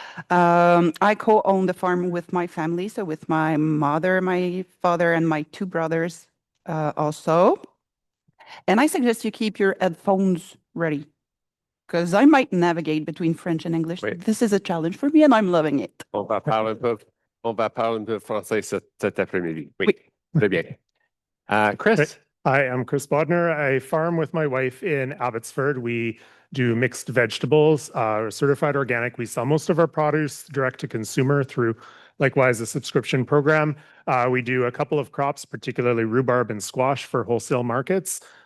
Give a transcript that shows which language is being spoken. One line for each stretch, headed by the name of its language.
English: I co-own the farm with my family, so with my mother, my father, and my 2 brothers also. And I suggest you keep your headphones ready, because I might navigate between French and English. Wait. This is a challenge for me, and I'm loving it.
French: On va parler un peu français cet après-midi. Oui, très bien. Chris.
English: Hi, I'm Chris Bodner. I farm with my wife in Abbotsford. We do mixed vegetables, certified organic. We sell most of our produce direct to consumer through, likewise, a subscription program. We do a couple of crops, particularly rhubarb and squash for wholesale markets.